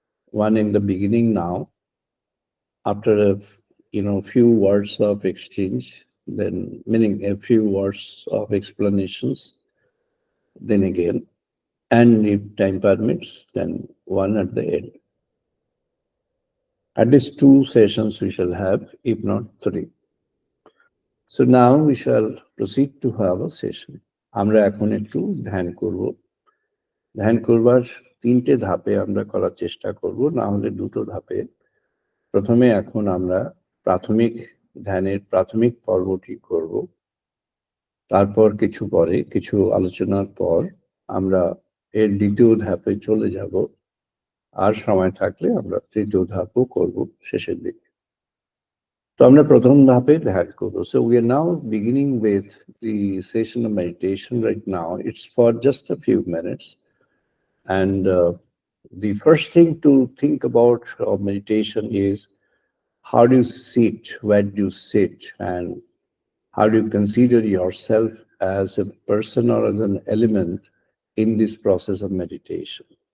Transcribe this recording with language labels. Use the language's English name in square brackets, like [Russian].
[English] One in the beginning now, after few words of exchange, then meaning a few words of explanations, then again, and if time permits, then one at the end. At least two sessions we shall have, if not three. So now we shall proceed to have a session. [Bangla] আমরা এখন একটু ধ্যান করব। ধ্যান করবার তিনটে ধাপে আমরা করার চেষ্টা করব, না হলে দুটো ধাপে। প্রথমে এখন আমরা প্রাথমিক ধ্যানের প্রাথমিক পর্বটি করব। তারপর কিছু আলোচনার পর আমরা এর দ্বিতীয় ধাপে চলে যাব। আর সময় থাকলে আমরা তৃতীয় ধাপও করব শেষের দিকে। তো আমরা প্রথম ধাপে ধ্যান করব। [English] So we are now beginning with the session of meditation right now. It's for just a few minutes. And the first thing to think about of meditation is how do you sit, where do you sit, and how do you consider yourself as a person or as an element in this process of meditation.